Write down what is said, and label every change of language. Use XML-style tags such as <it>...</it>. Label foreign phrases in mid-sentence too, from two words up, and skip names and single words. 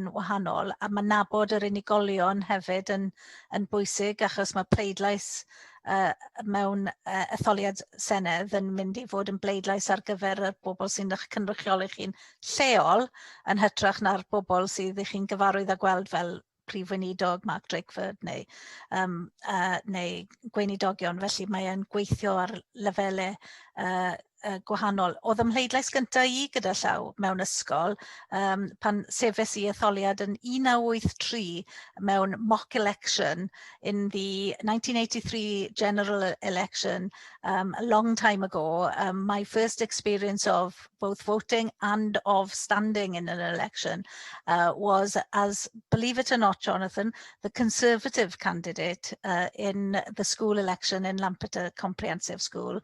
<cy>wahanol, a mae nabod yr unigolion hefyd yn bwysig, achos mae pleidlais mewn etholiad Senedd yn mynd i fod yn bleidlais ar gyfer y bobl sy'n eich cynrychioli chi'n lleol, yn hytrach na'r bobl sydd i chi'n gyfarwydd â gweld fel prif weinidog Mark Drakeford neu gweinidogion, felly mae e'n gweithio ar lefelau gwahanol. Oedd ymhleidlais gyntaf i gyda llaw mewn ysgol pan sefes i etholiad yn 1983 mewn</cy> <en>mock election in the 1983 general election a long time ago. My first experience of both voting and of standing in an election was as, believe it or not, Jonathan, the Conservative candidate in the school election in Lampeter Comprehensive School.</en>